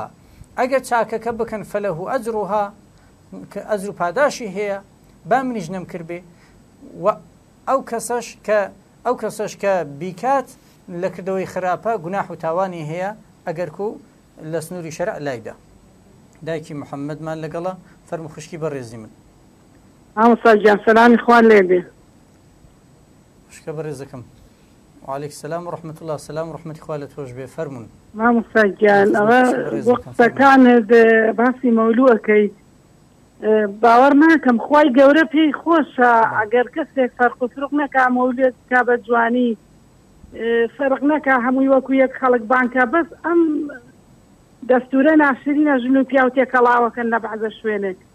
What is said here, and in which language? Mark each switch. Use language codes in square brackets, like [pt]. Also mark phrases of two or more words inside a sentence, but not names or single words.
[ckb] ئەگەر چاکەکە بکەن [ar] فەلەهو ئەجروها [ckb] کە ئەجر و پاداشی هەیە با منیش نەم کردبێ، و ئەو کەسەش کە بیکات لە کردەوەی خراپە گوناح و تاوانی هەیە ئەگەر کو لە سنووری شەرع لایدا. دایکی محەممەدمان لەگەڵە فەرمو خوشکی بەڕێزی من. ئامۆستاگیان سەلامی خوان لێ بێ. خوشکە بەڕێزەکەم. [ar] وعليك السلام ورحمة الله. السلام ورحمة إخوة [ckb] توش بي فرمون. مامۆستاگیان ئەوە وەختەکانت باسی مەولووەکەی باوەڕ ناکەم خوای گەورە پێی خۆشە ئەگەر کەسێک فەرق و فرق نەکا مەولێت کا بە جوانی فەرق نەکا هەمووی وەکو یەک خەڵک بانکە بەس ئەم دەستورە ناشرینە ژن و پیا و تێکەڵاوەکەن لە بەعزە شوێنێک.